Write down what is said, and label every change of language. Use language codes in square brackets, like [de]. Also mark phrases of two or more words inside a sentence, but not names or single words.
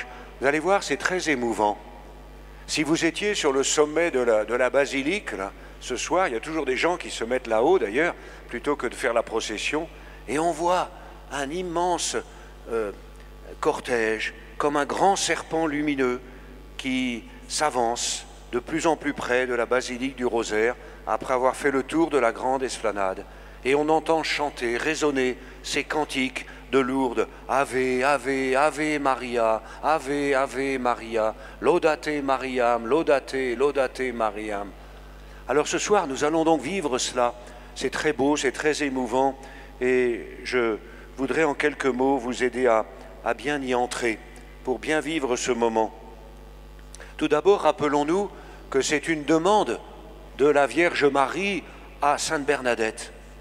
[fr] Vous allez voir, c'est très émouvant. Si vous étiez sur le sommet de la basilique, là, ce soir, il y a toujours des gens qui se mettent là-haut d'ailleurs, plutôt que de faire la procession, et on voit un immense cortège, comme un grand serpent lumineux qui s'avance de plus en plus près de la basilique du Rosaire, après avoir fait le tour de la grande esplanade. Et on entend chanter, résonner ces cantiques de Lourdes, [la] Ave, Ave, Ave Maria, Ave, Ave Maria, Laudate Mariam, Laudate, Laudate Mariam. [fr] Alors ce soir, nous allons donc vivre cela. C'est très beau, c'est très émouvant, et je voudrais en quelques mots vous aider à bien y entrer, pour bien vivre ce moment. Tout d'abord, rappelons-nous que c'est une demande de la Vierge Marie à Sainte Bernadette.